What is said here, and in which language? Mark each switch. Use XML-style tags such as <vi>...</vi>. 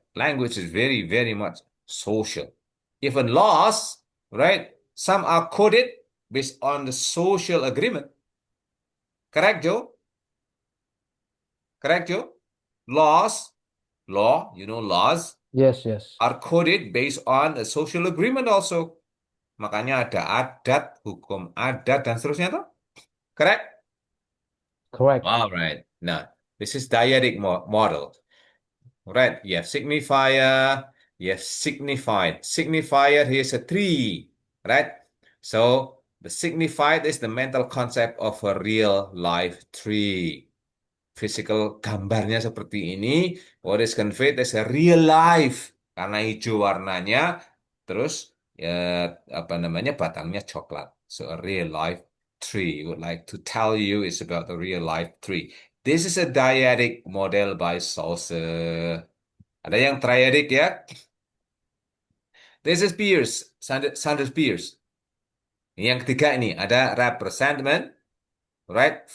<en>Language is very, very much social. Even laws, right? Some are coded based on the social agreement. Correct, Joe? Correct, Joe? Laws, laws Yes, yes. are coded based on a social agreement also.</en> <id>Makanya ada adat, hukum adat, dan seterusnya tuh.</id> <en>Correct? Correct. All right. Now, this is dyadic model. Right, you have signifier, you have signified. Signifier, here's a tree, right? So The signified is the mental concept of a real life tree. Physical</en> <id>gambarnya seperti ini.</id> <en>What is conveyed is a real life.</en> <id>Karena hijau warnanya, terus ya apa namanya batangnya coklat.</id> <en>So a real life tree. Would like to tell you is about a real life tree. This is a dyadic model by Saussure.</en> <id>Ada yang triadic ya?</id> <en>This is Peirce, Sanders Peirce.</en> <id>Yang ketiga ini ada representment,</id> <en>right?</en>